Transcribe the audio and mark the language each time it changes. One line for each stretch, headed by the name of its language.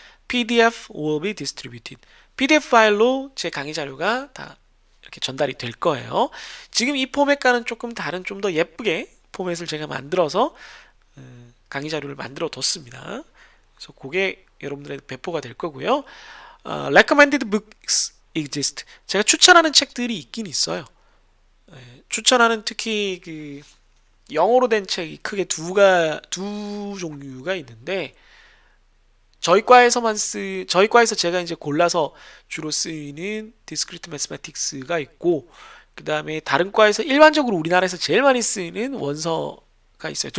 English: PDF will be distributed.
Korean: PDF 파일로 제 강의 자료가 다 이렇게 전달이 될 거예요. 지금 이 포맷과는 조금 다른 좀 더 예쁘게 포맷을 제가 만들어서 강의 자료를 만들어 뒀습니다. 그래서 그게 여러분들의 배포가 될 거고요.
English: recommended books exist.
Korean: 제가 추천하는 책들이 있긴 있어요. 추천하는 특히 그 영어로 된 책이 크게 두 종류가 있는데 저희 과에서 제가 이제 골라서 주로 쓰이는 Discrete Mathematics가 있고 그 다음에 다른 과에서 일반적으로 우리나라에서 제일 많이 쓰이는 원서가 있어요.